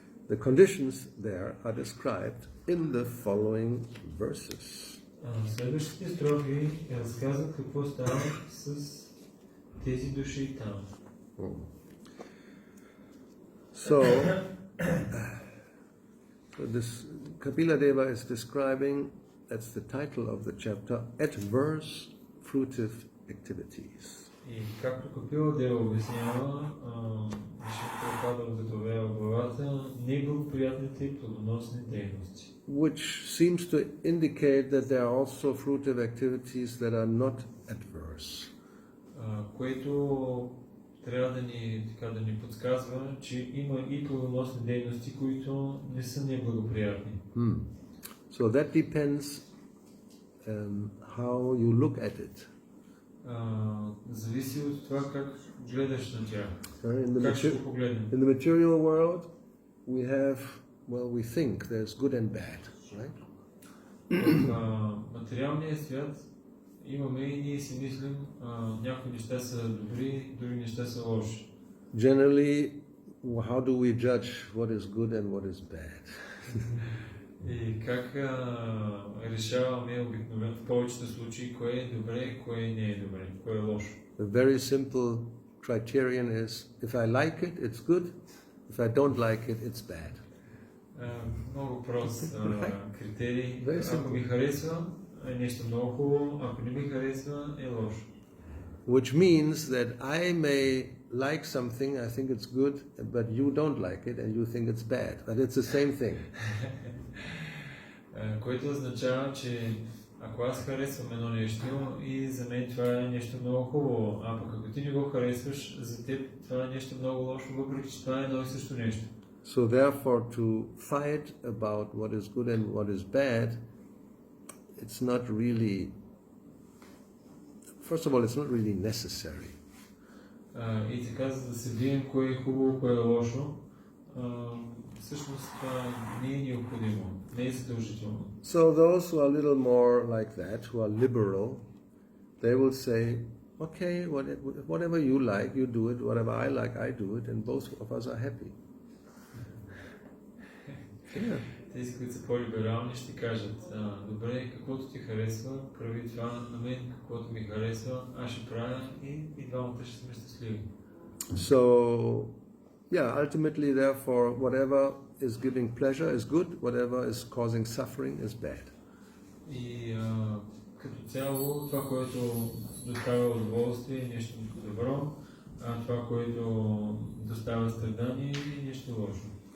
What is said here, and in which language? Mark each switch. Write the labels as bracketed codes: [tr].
[en] The conditions there are described in the following verses. [bg] Следващите строфи разказват какво става с тези души там. [en] So this Kapila Deva is describing, that's the title of the chapter, adverse fruitive activities. [bg] И както Капила Дева обяснява, Висшето опада готовява главата, неблагоприятните плодоносни дейности. [en] Which seems to indicate that there are also fruitive activities that are not adverse. [bg] Което трябва да ни подсказва, че има и плодоносни дейности, които не са неблагоприятни. [en] So that depends how you look at it. [bg] Зависи от това как гледаш на тях. [en] In the material world, we have, we think there's good and bad, right? [bg] В материалния свят имаме и ние си мислим, някои неща са добри, други неща са лоши. [en] Generally, how do we judge what is good and what is bad? [bg] И как решаваме обикновено в повечето случаи кое е добре, кое не е добре, кое е лошо? [en] A very simple criterion is, if I like it, it's good. If I don't like it, it's bad. [bg] Много прост критерий. [en] Very [bg] Ако ми харесва, е нещо много хубаво, ако не ми харесва, е лошо. [en] Which means that I may like something, I think it's good, but you don't like it and you think it's bad. But it's the same thing. [bg] Което означава, че ако аз харесвам едно нещо и за мен това е нещо много хубаво, а пък ако ти не го харесваш, за теб това е нещо много лошо, въпреки че това е едно и също нещо. [en] So therefore to fight about what is good and what is bad, it's not really, first of all, it's not really necessary. [bg] И така, за да се бием кое е хубаво, кое е лошо, всъщност това не е необходимо, не е задължително. [en] So those who are a little more like that, who are liberal, they will say, okay, whatever you like, you do it, whatever I like, I do it, and both of us are happy. Yeah. [bg] Тези, които са по-либерални, ще кажат, добре, каквото ти харесва, прави това на мен, каквото ми харесва, аз ще правя и двамата ще сме щастливи. [en] So, yeah, ultimately, therefore, whatever is giving pleasure is good, whatever is causing suffering is bad. [bg] И като цяло, това, което доставя удоволствие е нещо добро, а това, което доставя страдание е нещо лошо.